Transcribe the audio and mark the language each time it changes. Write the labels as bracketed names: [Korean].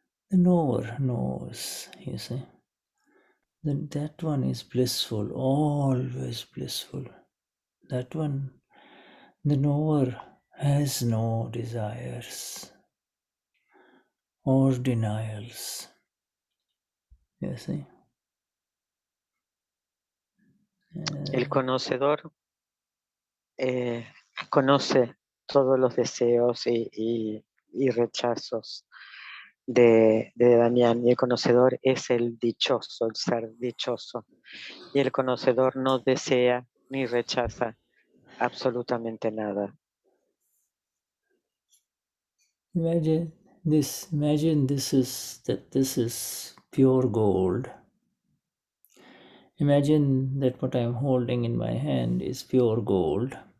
[English] The knower knows, you see. That one is blissful, always blissful. That one, the knower, has no desires or denials, you see. [Spanish] El conocedor conoce todos los deseos y rechazos de Damián, y el conocedor es el dichoso, el ser dichoso, y el conocedor no desea ni rechaza absolutamente nada. [English] Imagine this is pure gold. Imagine that what I'm holding in my hand is pure gold.